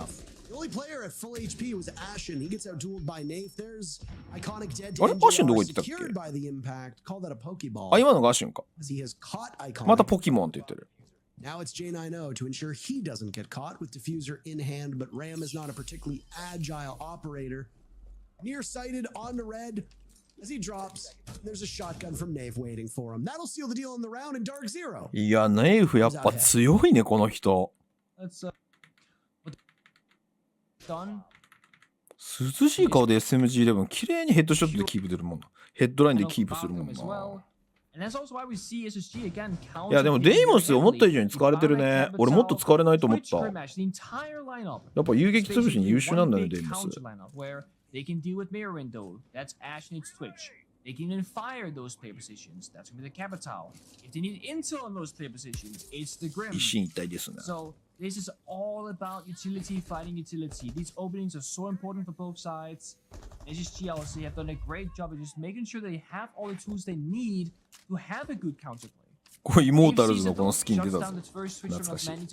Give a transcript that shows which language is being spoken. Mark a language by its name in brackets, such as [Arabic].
[Japanese] あれアシュンどこ行ってたっけ？あ、今のがアシュンか。またポケモンって言ってる。 [English] Now it's J9O to ensure he doesn't get caught with diffuser in hand, but Ram is not a particularly agile operator. Nearsighted on the red. As he drops, there's a shotgun from Nave waiting for him. That'll seal the deal in the round in DarkZero. [Japanese] いや、ネイフやっぱ強いね、この人。涼しい顔で SMG11 綺麗にヘッドショットでキープ出るもんな。ヘッドラインでキープするもんな。いや、でもデイモス思った以上に使われてるね。俺もっと使われないと思った。やっぱ遊撃潰しに優秀なんだね、デイモス。 [English] They can deal with mirror window. That's Ash and its Twitch. They can even fire those player positions. That's going to be the capital. If they need intel on those player positions, it's the Grim. So This is all about utility fighting utility. These openings are so important for both sides. SSG, I would say, have done a great job of just making sure they have all the tools they need to have a good counterplay. [Japanese] これイモータルズのこのスキン出たぞ。懐かしい。